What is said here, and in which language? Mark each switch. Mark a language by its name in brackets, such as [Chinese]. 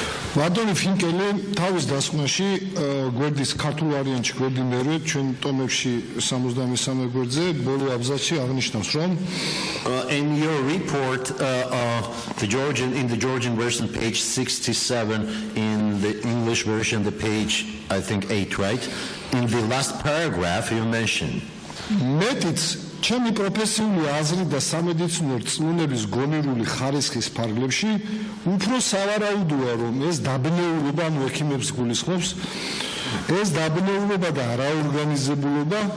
[Georgian] ბატონი ფინკელი თავის დასკვნაში გვერდის ქართულ ვარიანტში გვერდი მერვე ჩვენ ტომებში 63 გვერდზე ბოლო აბზაცში აღნიშნავს რომ [English] in your report in the Georgian version page 67 in the English version the page I think 8 right in the last paragraph you mention [Georgian] მეტიც ჩემი პროფესიული აზრი და სამედიცინო რწმუნების გონივრული ხარისხის ფარგლებში უფრო სავარაუდოა რომ ეს დაბნეულობა ანუ ექიმებს გულისხმობს ეს დაბნეულობა და არაორგანიზებულობა